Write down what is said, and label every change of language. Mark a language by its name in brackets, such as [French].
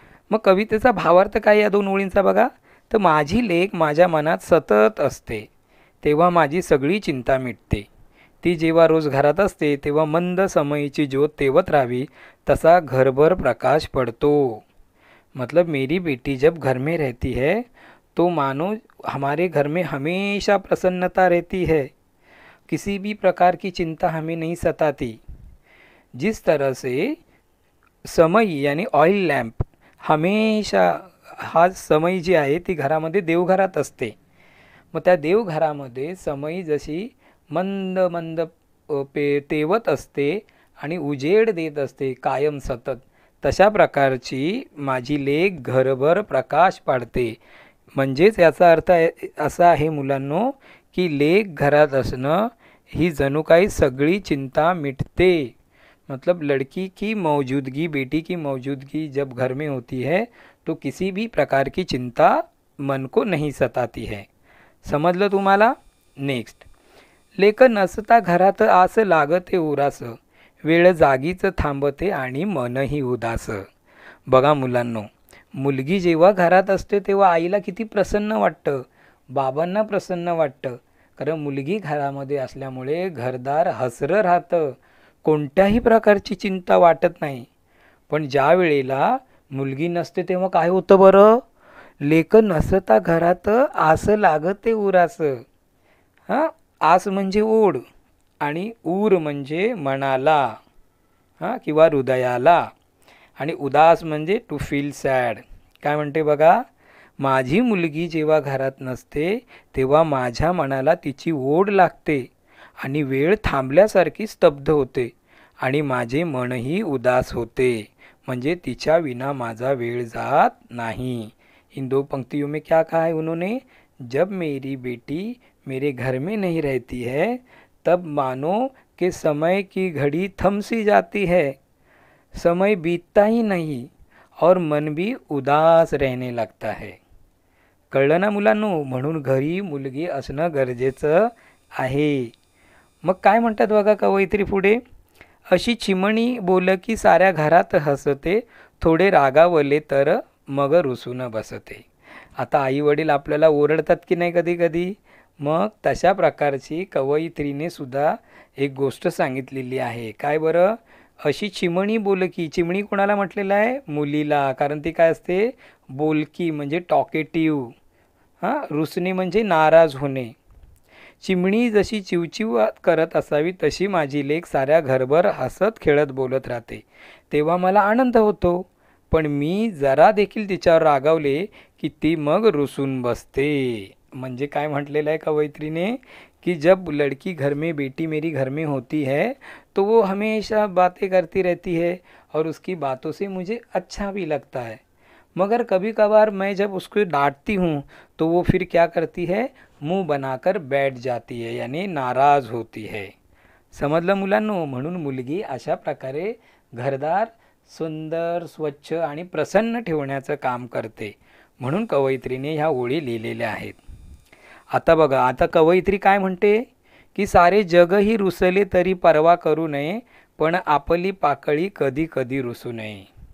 [Marathi] मग कवितेचा भावार्थ काय या 2 ओळींचा बघा? तर माझी लेक माझ्या मनात सतत असते तेव्हा माझी सगळी चिंता मिटते. ती जेव्हा रोज घरात असते तेव्हा मंद समईची ज्योत तेवत राहावी तसा घरभर प्रकाश पडतो. [Hindi] मतलब मेरी बेटी जब घर में रहती है तो मानो हमारे घर में हमेशा प्रसन्नता रहती है. किसी भी प्रकार की चिंता हमें नहीं सताती. जिस तरह से समई यानी ऑइल लॅम्प हमेशा, [Marathi] हा समई जी आहे ती घरामध्ये देवघरात असते. मग त्या देवघरामध्ये समई जशी मंद मंद तेवत असते आणि उजेड देत असते कायम सतत, तशा प्रकारची माझी लेक घरभर प्रकाश पाडते. म्हणजेच याचा अर्थ असा आहे मुलांनो की लेक घरात असणं ही जणू काही सगळी चिंता मिटते. [Hindi] मतलब लड़की की मौजूदगी, बेटी की मौजूदगी जब घर में होती है तो किसी भी प्रकार की चिंता मन को नहीं सताती है. [Marathi] समजलं तुम्हाला? नेक्स्ट, लेक नसता घरात आस लागते उरास, वेळ जागीच थांबते आणि मनही उदास. बघा मुलांनो, मुलगी जेव्हा घरात असते तेव्हा आईला किती प्रसन्न वाटतं, बाबांना प्रसन्न वाटतं. कारण मुलगी घरामध्ये असल्यामुळे घरदार हसरं राहतं, कोणत्याही प्रकारची चिंता वाटत नाही. पण ज्या वेळेला मुलगी नसते तेव्हा काय होतं बरं? लेक नसता घरात आस लागते उरास. हां, आस म्हणजे ओढ आणि ऊर म्हणजे मनाला किंवा हृदयाला, आणि उदास म्हणजे [English] To feel sad. [Marathi] काय म्हणते बघा, माझी मुलगी जेव्हा घरात नसते तेव्हा माझ्या मनाला तिची ओढ लागते आणि वेळ थांबल्यासारखी स्तब्ध होते आणि माझे मनही उदास होते. म्हणजे तिच्या विना माझा वेळ जात नाही. [Hindi] इन दो पंक्तियों में क्या कहा है उन्होंने? जब मेरी बेटी मेरे घर में नहीं रहती है तब मानो कि समय की घड़ी थम सी जाती है, समय बीतता ही नहीं और मन भी उदास रहने लगता है. [Marathi] कळलं ना मुलांनो? म्हणून घरी मुलगी असणं गरजेचं आहे. मग काय म्हणतात बघा कवयित्री पुढे, अशी चिमणी बोल की साऱ्या घरात हसते, थोडे रागावले तर मग रुसून बसते. आता आई वडील आपल्याला ओरडतात की नाही कधी कधी, मग तशा प्रकारची कवयित्रीने सुद्धा एक गोष्ट सांगितलेली आहे. काय बरं? अशी चिमणी बोलकी. चिमणी कोणाला म्हटलेलं आहे? मुलीला. कारण ती काय असते? बोलकी म्हणजे टॉकेटिव्ह. रुसणे म्हणजे नाराज होणे. चिमणी जशी चिवचिव करत असावी तशी माझी लेक साऱ्या घरभर हसत खेळत बोलत राहते, तेव्हा मला आनंद होतो. पण मी जरा देखील तिच्यावर रागावले की ती मग रुसून बसते. म्हणजे काय म्हटलेलं आहे कवयित्रीने [Hindi] कि जब लड़की घर में, बेटी मेरी घर में होती है तो वो हमेशा बातें करती रहती है और उसकी बातों से मुझे अच्छा भी लगता है, मगर कभी कभार मैं जब उसको डांटती हूँ तो वो फिर क्या करती है? मुंह बनाकर बैठ जाती है, यानी नाराज होती है. [Marathi] समजलं मुलांनो? म्हणून मुलगी अशा प्रकारे घरदार सुंदर, स्वच्छ आणि प्रसन्न ठेवण्याचं काम करते. म्हणून कवयित्रीने ह्या ओळी लिहिलेल्या आहेत. आता बघा, आता कवयित्री काय म्हणते की सारे जगही रुसले तरी परवा करू नये, पण आपली पाकळी कधी कधी रुसू नये.